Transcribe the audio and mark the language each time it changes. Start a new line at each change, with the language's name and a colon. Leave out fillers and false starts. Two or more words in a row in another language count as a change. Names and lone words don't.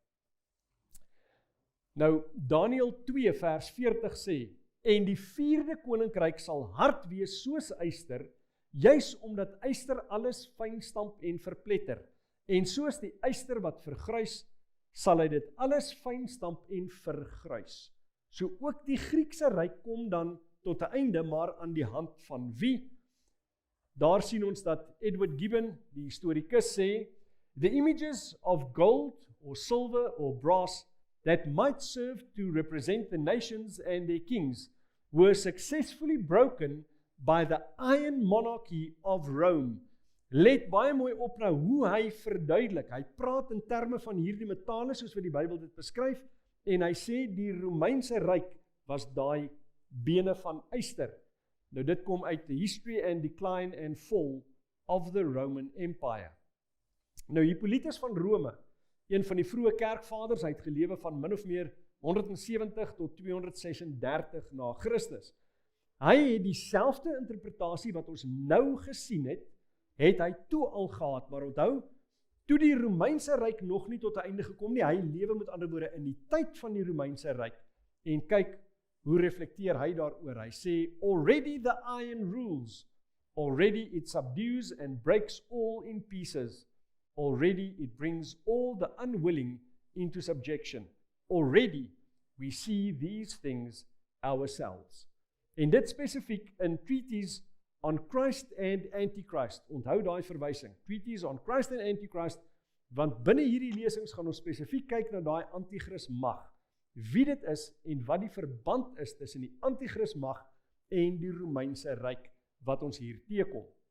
Afrikaans: Nou Daniël 2 vers 40 sê, en die 4de koninkryk sal hard wees soos yster, juis omdat yster alles fynstamp en verpletter, en soos die yster wat vergruis, sal hy dit alles fynstamp en vergruis. So ook die Griekse ryk kom dan tot 'n einde, maar aan die hand van wie? Daar sien ons dat Edward Gibbon, die historikus, sê,
English: the images of gold or silver or brass that might serve to represent the nations and their kings were successfully broken by the iron monarchy of Rome.
Afrikaans: Let baie mooi op nou hoe hy verduidelik. Hy praat in terme van hierdie metale soos wat die Bybel dit beskryf, en hy sê die Romeinse ryk was daai bene van yster. Nou dit kom uit The History and Decline and Fall of the Roman Empire. Nou Hippolytus van Rome, een van die vroeë kerkvaders, hy het gelewe van min of meer 170 tot 236 na Christus. Hy het dieselfde interpretasie wat ons nou gesien het hy toe al gehad, maar onthou, toe die Romeinse ryk nog nie tot 'n einde gekom nie, hy lewe met ander woorde in die tyd van die Romeinse ryk, en kyk, hoe reflekteer hy daaroor? Hy sê,
English: already the iron rules, already it subdues and breaks all in pieces, already it brings all the unwilling into subjection, already we see these things ourselves.
Afrikaans: En dit spesifiek in Treatise on Christ and Antichrist, onthou daai verwysing, Treatise on Christ and Antichrist, want binne hierdie lesings gaan ons spesifiek kyk na daai antichrist mag, wie dit is en wat die verband is tussen die antichrist mag en die Romeinse ryk wat ons hier teekom.